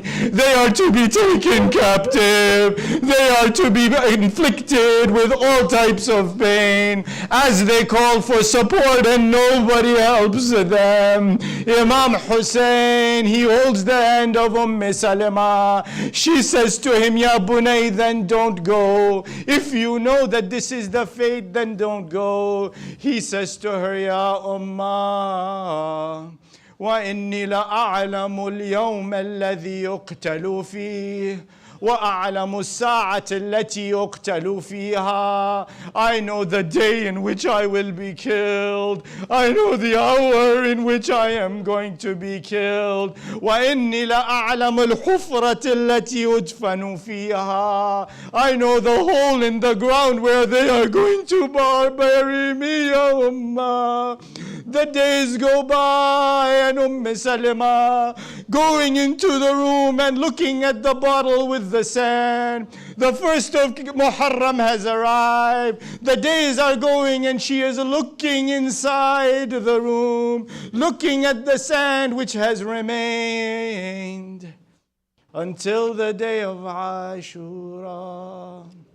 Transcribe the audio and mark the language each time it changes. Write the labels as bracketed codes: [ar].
[en] They are to be taken captive. They are to be inflicted with all types of pain as they call for support and nobody helps them. Imam Hussein, he holds the hand of Salama. She says to him, Ya Bunay, then don't go. If you know that this is the fate, then don't go. He says to her, [ar] Ya Ummah, وإني لأعلم اليوم الذي يقتل فيه وأعلم الساعة التي يقتل فيها. [en] I know the day in which I will be killed. I know the hour in which I am going to be killed. [ar] وإني لأعلم الحفرة التي يدفن فيها. [en] I know the hole in the ground where they are going to bury me, Ya Ummah. The days go by and Salama going into the room and looking at the bottle with the sand. The first of Muharram has arrived. The days are going and she is looking inside the room, looking at the sand which has remained until the day of Ashura.